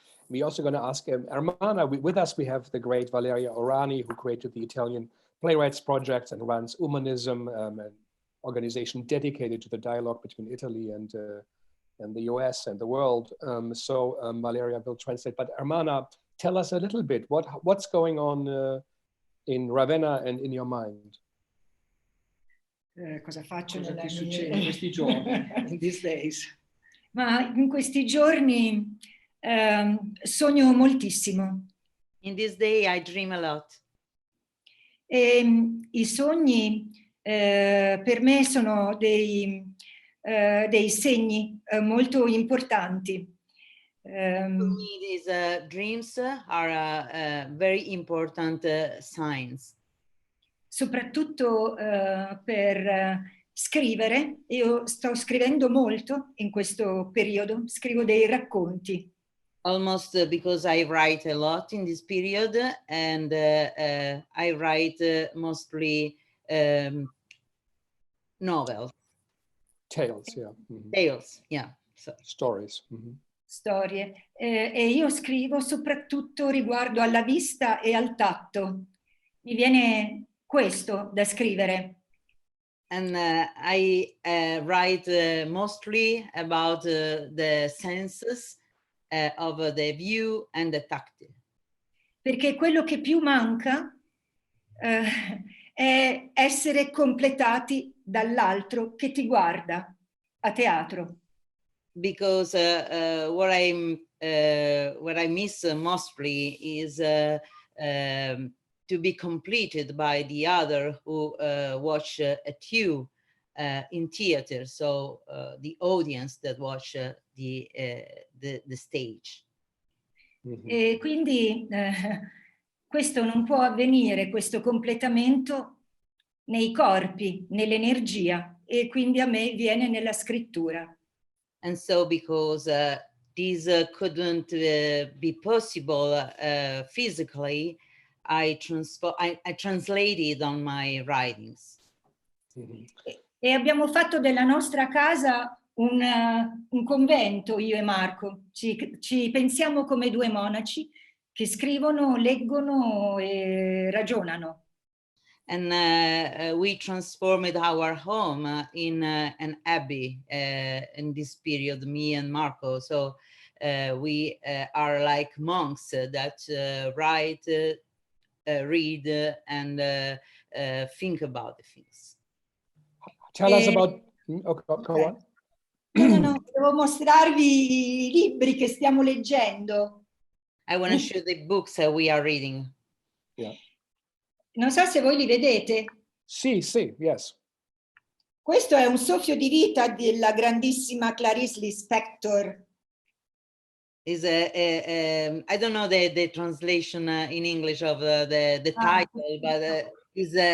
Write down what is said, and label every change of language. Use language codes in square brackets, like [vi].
[en] We're also going to ask Ermanna, with us we have the great Valeria Orani, who created the Italian Playwright Project and runs Umanism, an organization dedicated to the dialogue between Italy and the U.S. and the world. Valeria will translate. But Ermanna, tell us a little bit, what's going on in Ravenna and in your mind? [it] Cosa faccio che succede in questi giorni, [en] in these days? [it] Ma in questi giorni sogno moltissimo. [en] In this day I dream a lot. [it] E i sogni per me sono dei segni molto importanti. [en] For me, these dreams are very important signs. [it] Soprattutto per scrivere. Io sto scrivendo molto in questo periodo, scrivo dei racconti. [en] Almost because I write a lot in this period, and I write mostly novels. Tales, yeah. Tales, yeah. So. Stories. [it] Storie. E io scrivo soprattutto riguardo alla vista e al tatto. Mi viene questo da scrivere. [en] And I write mostly about the senses of the view and the tactile. [it] Perché quello che più manca è essere completati dall'altro che ti guarda a teatro. [en] Because what I miss mostly is to be completed by the other who watch at you in theater, so the audience that watch the stage. [it] E quindi questo non può avvenire, questo completamento, nei corpi, nell'energia, e quindi a me viene nella scrittura. [en] And so because this couldn't be possible physically, I translated on my writings. [it] E abbiamo fatto della nostra casa un convento, io e Marco. Ci pensiamo come due monaci che scrivono, leggono e ragionano. [en] And we transformed our home in an abbey in this period, me and Marco. So we are like monks that write, read, and think about the things. Tell us about... go on. [it] No, devo mostrarvi i libri che stiamo leggendo. [en] I want to show the books we are reading. Yeah. [it] Non so se voi li vedete. Sì, yes. Questo è un soffio di vita della grandissima Clarice Lispector. [en] Is I don't know the translation in English of the title, but is